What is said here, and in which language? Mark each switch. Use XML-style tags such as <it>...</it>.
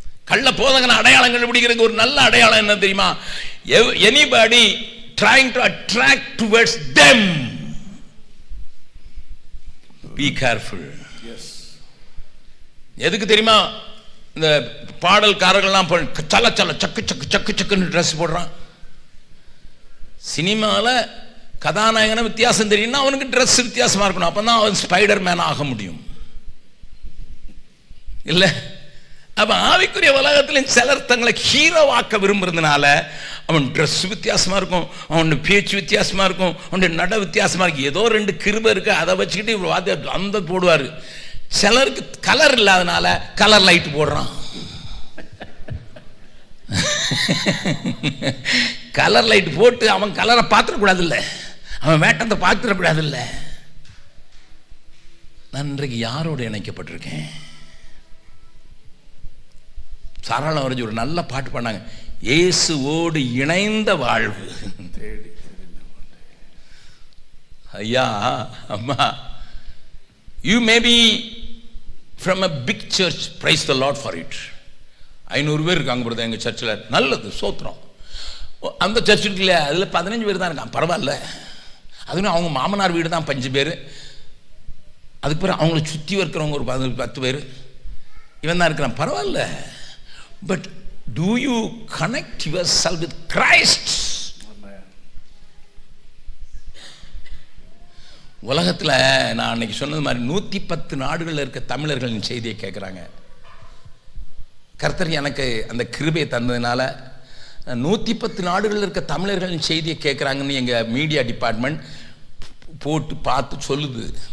<ta>கள்ள போதகன அடையாளங்கள் பிடிக்கிறதுக்கு ஒரு நல்ல அடையாளம் என்ன தெரியுமா?</ta> <en>anybody trying to attract towards them, be careful. Yes.</en> <ta>எதுக்கு தெரியுமா? இந்த பாடல்காரர்கள்லாம் சல சல சக்கு சக்கு சக்கு சக்குன்னு ட்ரெஸ் போடுறான். சினிமால கதாநாயகன வித்தியாசம் தெரியும்னா அவனுக்கு ட்ரெஸ் வித்தியாசமா இருக்கணும். அப்பதான் அவன் ஸ்பைடர் மேன் ஆக முடியும். இல்ல, அப்ப ஆவிக்குரிய உலகத்தில் சிலர் தங்களை ஹீரோவாக்க விரும்புறதுனால அவன் ட்ரெஸ் வித்தியாசமா இருக்கும், அவன் பேச்சு வித்தியாசமா இருக்கும், அவனுடைய நட வித்தியாசமா இருக்கு. ஏதோ 2 கிருபை இருக்கு, அதை வச்சுக்கிட்டு அந்த போடுவாரு. சிலருக்கு கலர் இல்லாதனால கலர் லைட் போடுறான். கலர் லைட் போட்டு அவன் கலரை பார்த்துடக்கூடாது இல்ல, அவன் வேட்டத்தை பார்த்துடக்கூடாது இல்ல. நான் இன்றைக்கு யாரோடு இணைக்கப்பட்டிருக்கேன்? சாராளம் வரைஞ்சி ஒரு நல்ல பாட்டு பண்ணாங்க, இயேசுவோடு இணைந்த வாழ்வு. ஐயா அம்மா,</ta> <en>you may be from a big church, praise the Lord for it.</en> <ta>500 பேர் இருக்காங்க பிரதர் எங்க சர்ச்சில், நல்லது, சோத்திரம். அந்த சர்ச் இருக்கு இல்லையா, அதில் 15 பேர் தான் இருக்கான், பரவாயில்ல. அதுவும் அவங்க மாமனார் வீடு தான் 5 பேர். அதுக்கு பிறகு அவங்களை சுற்றி இருக்கிறவங்க ஒரு 10 பேர், இவன் தான் இருக்கிறான், பரவாயில்ல.</ta> <en>But do you connect yourself with Christ?</en> <ta>உலகத்தில் நான் அன்னைக்கு சொன்னது மாதிரி 110 நாடுகளில் இருக்க தமிழர்களின் செய்தியை கேட்குறாங்க. கர்த்தர் எனக்கு அந்த கிருபையை தந்ததுனால 110 நாடுகளில் இருக்க தமிழர்களின் செய்தியை கேட்குறாங்கன்னு எங்கள் மீடியா டிபார்ட்மெண்ட் போட்டு பார்த்து சொல்லுது.</ta>